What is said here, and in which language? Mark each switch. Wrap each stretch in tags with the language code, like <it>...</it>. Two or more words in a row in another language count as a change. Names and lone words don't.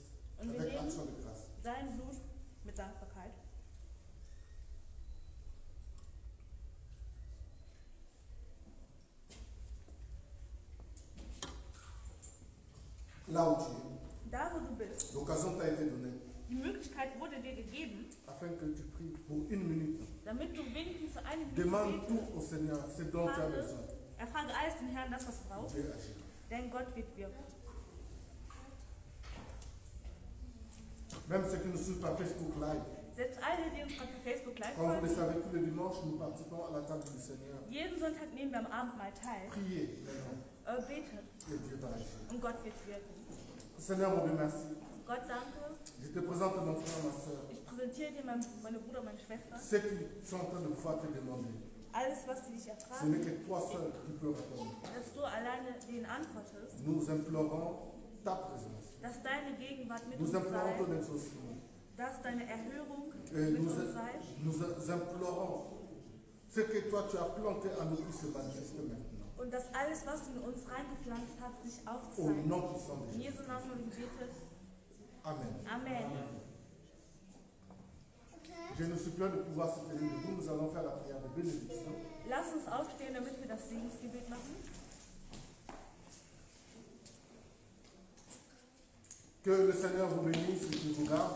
<de>Und wir</de> <fr>avec</fr> <de>nehmen</de> <fr>action de grâce.</fr> <de>sein Blut mit Dankbarkeit.</de> <fr>Là où tu es,</fr> <de>Da, wo du bist,</de> <fr>l'occasion t'a été donnée</fr> <de>die Möglichkeit wurde dir gegeben,</de> <fr>afin que tu pries pour une minute.</fr> <de>damit du wenigstens so eine Minute</de> <fr>Demande tout</fr> <de>betest.</de> <fr>au Seigneur, ce dont tu as besoin.</fr> <de>Erfrage alles den Herrn, das was du brauchst,</de> <fr>Dieu agira.</fr> <de>denn Gott wird wirken.</de> <fr>Même ceux qui nous suivent par Facebook Live,</fr> <de>Selbst alle, die uns gerade per Facebook live</de> <fr>comme vous le</fr> <de>folgen,</de> <fr>savez, tous les dimanches, nous participons à la table du Seigneur.</fr> <de>jeden Sonntag nehmen wir am Abendmahl teil,</de> <fr>Priez maintenant</fr> <de>betet</de> <fr>et Dieu va agir.</fr> <de>und Gott wird wirken.</de> <fr>Seigneur, mon Dieu, merci.</fr> <de>Gott, danke.</de> <fr>Je te présente mon frère, ma soeur.</fr> <de>Ich präsentiere dir meine Bruder, meine Schwester.</de> <fr>Ceux qui sont en train de pouvoir te demander,</fr> <de>Alles, was sie dich</de> <fr>ce n'est</fr> <de>erfragen,</de> <fr>que toi seul qui peux répondre.</fr> <de>dass du alleine denen antwortest,</de> <fr>Nous implorons ta présence.</fr> <de>dass deine Gegenwart mit</de> <fr>Nous</fr> <de>uns</de> <fr>implorons ton</fr> <de>sei,</de> <fr>exaucement.</fr> <de>dass deine Erhörung</de> <fr>Et</fr> <de>mit</de> <fr>nous,</fr> <de>uns sei.</de> <fr>nous implorons ce que toi tu as planté en nous puisse se manifester maintenant.</fr> <de>Und dass alles, was du in uns reingepflanzt hast, sich</de> <fr>Au</fr> <de>aufzeigt.</de> <fr>nom puissant de</fr> <de>In</de> <fr>Jésus.</fr> <de>Jesu Namen haben wir gebetet.</de> <fr>Amen.</fr> <de>Amen.</de> <fr>Je nous supplie de pouvoir se tenir debout. Nous allons faire la prière de bénédiction.</fr> <de>Lass uns aufstehen, damit wir das Segensgebet machen.</de> <fr>Que le Seigneur vous bénisse et qu'il vous garde.</fr>